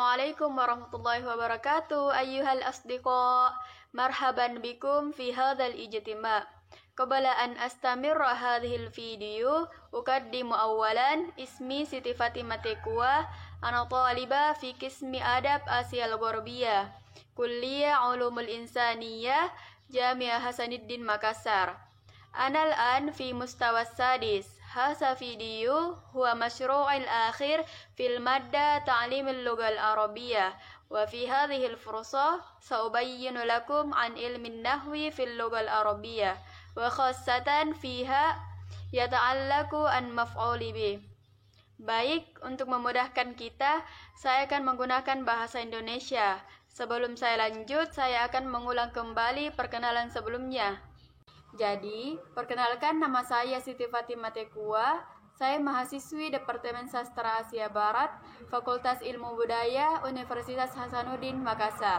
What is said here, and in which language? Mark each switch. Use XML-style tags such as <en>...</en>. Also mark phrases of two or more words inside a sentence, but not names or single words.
<ar>السلام عليكم ورحمة الله وبركاته. أيها الأصدقاء، مرحبا بكم في هذا الاجتماع'. قبل أن أستمر هذا الفيديو، أقدم أولا اسمي Siti Fatimah Tekwa، أنا طالبة في قسم أدب آسيا الغربية، كلية العلوم الإنسانية، جامعة حسن الدين مكاسر. أنا الآن في المستوى السادس. هذا الفيديو هو مشروع الأخير في مادة تعليم اللغة العربية وفي هذه الفرصة سأبين لكم عن علم النحو في اللغة العربية وخاصة فيها يتعلق عن المفعول به.</ar> <id>Baik, untuk memudahkan kita, saya akan menggunakan bahasa Indonesia. Sebelum saya lanjut, saya akan mengulang kembali perkenalan sebelumnya. Jadi, perkenalkan, nama saya Siti Fatimah Tekwa. Saya mahasiswi Departemen Sastra Asia Barat, Fakultas Ilmu Budaya, Universitas Hasanuddin Makassar.</id>